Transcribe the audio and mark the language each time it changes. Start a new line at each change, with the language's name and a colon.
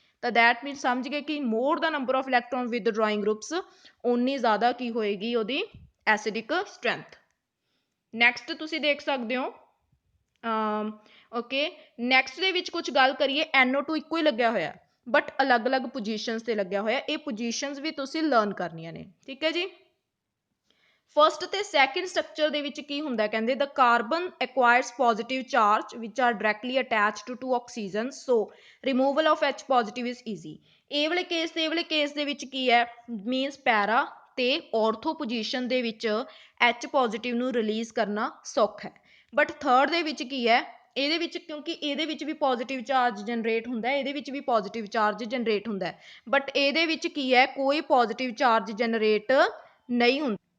Punjabi: ਤਾਂ ਦੈਟ ਮੀਨ ਸਮਝ ਗਏ ਕਿ
English: more ਦਾ number of electron withdrawing groups
Punjabi: ਓਨੀ ਜ਼ਿਆਦਾ ਕੀ ਹੋਏਗੀ ਉਹਦੀ ਐਸਿਡਿਕ ਸਟਰੈਂਥ। ਨੈਕਸਟ ਤੁਸੀਂ ਦੇਖ ਸਕਦੇ ਹੋ ਓਕੇ ਨੈਕਸਟ ਦੇ ਵਿੱਚ ਕੁਝ ਗੱਲ ਕਰੀਏ NO2 ਇੱਕੋ ਹੀ ਲੱਗਿਆ ਹੋਇਆ ਬਟ ਅਲੱਗ-ਅਲੱਗ ਪੋਜੀਸ਼ਨਸ ਤੇ ਲੱਗਿਆ ਹੋਇਆ, ਇਹ ਪੋਜੀਸ਼ਨਸ ਵੀ ਤੁਸੀਂ ਲਰਨ ਕਰਨੀਆਂ ਨੇ। ਠੀਕ ਹੈ ਜੀ, ਫਸਟ ਤੇ ਸੈਕਿੰਡ ਸਟਰਕਚਰ ਦੇ ਵਿੱਚ ਕੀ ਹੁੰਦਾ ਕਹਿੰਦੇ
English: the carbon acquires positive charge which are directly attached to oxygen so removal of H positive is easy।
Punjabi: ਇਹ ਵਾਲੇ ਕੇਸ ਤੇ ਇਹ ਵਾਲੇ ਕੇਸ ਦੇ ਵਿੱਚ ਕੀ ਹੈ ਮੀਨਸ ਪੈਰਾ ਤੇ ਔਰਥੋ ਪੋਜੀਸ਼ਨ ਦੇ ਵਿੱਚ H ਪੋਜ਼ਿਟਿਵ ਨੂੰ ਰਿਲੀਜ਼ ਕਰਨਾ ਸੌਖਾ ਹੈ ਬਟ ਥਰਡ ਦੇ ਵਿੱਚ ਕੀ ਹੈ ਇਹਦੇ ਵਿੱਚ ਕਿਉਂਕਿ ਇਹਦੇ ਵਿੱਚ ਵੀ ਪੋਜ਼ਿਟਿਵ ਚਾਰਜ ਜਨਰੇਟ ਹੁੰਦਾ ਹੈ ਇਹਦੇ ਵਿੱਚ ਵੀ ਪੋਜ਼ਿਟਿਵ ਚਾਰਜ ਜਨਰੇਟ ਹੁੰਦਾ ਹੈ ਬਟ ਇਹਦੇ ਵਿੱਚ ਕੀ ਹੈ ਕੋਈ ਪੋਜ਼ਿਟਿਵ ਚਾਰਜ ਜਨਰੇਟ ਨਹੀਂ ਹੁੰਦਾ।